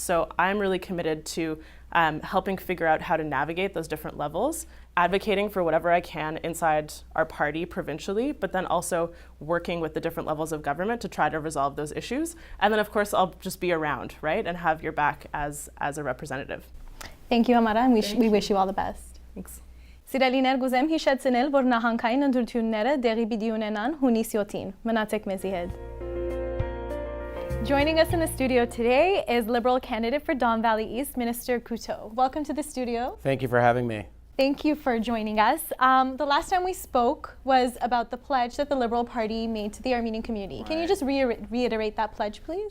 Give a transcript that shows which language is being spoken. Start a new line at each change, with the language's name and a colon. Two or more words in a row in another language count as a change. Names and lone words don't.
English: So I'm really committed to helping figure out how to navigate those different levels, advocating for whatever I can inside our party provincially, but then also working with the different levels of government to try to resolve those issues. And then of course I'll just be around, right, and have your back as a representative. Thank you, Amara, and we wish you all the best. Thanks.
Armenian: Սիրելիներ գուզեմ հիշեցնել, որ նահանգային ընտրությունները դեղի պիտի ունենան հունիս 7-ին։ Մնացեք մեզի հետ։
English: Joining us in the studio today is Liberal candidate for Don Valley East, Minister Couto. Welcome to the studio. Thank you for having me. Thank you for joining us. The last time we spoke was about the pledge that the Liberal Party made to the Armenian community. Right. Can you just reiterate that pledge, please?